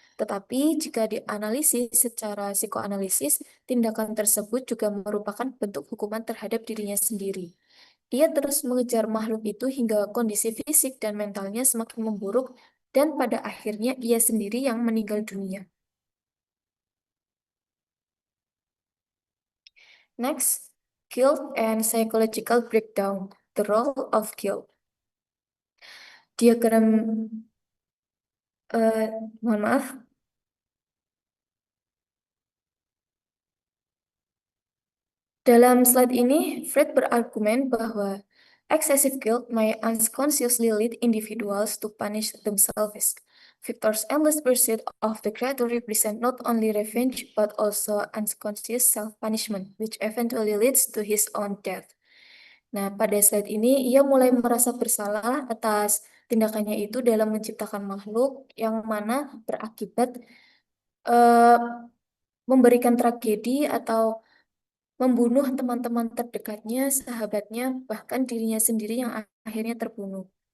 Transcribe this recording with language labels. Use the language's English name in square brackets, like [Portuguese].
[Indonesian] Tetapi jika dianalisis secara psikoanalisis, tindakan tersebut juga merupakan bentuk hukuman terhadap dirinya sendiri. Ia terus mengejar makhluk itu hingga kondisi fisik dan mentalnya semakin memburuk dan pada akhirnya ia sendiri yang meninggal dunia. [English] Next, guilt and psychological breakdown. The role of guilt. Diagram, [Indonesian] eh, mohon maaf. Dalam slide ini, Fred berargumen bahwa [English] excessive guilt may unconsciously lead individuals to punish themselves. Victor's endless pursuit of the creator represent not only revenge but also unconscious self-punishment, which eventually leads to his own death. [Indonesian] Nah, pada slide ini, ia mulai merasa bersalah atas tindakannya itu dalam menciptakan makhluk yang mana berakibat eh, memberikan tragedi atau membunuh teman-teman terdekatnya, sahabatnya, bahkan dirinya sendiri yang akhirnya terbunuh.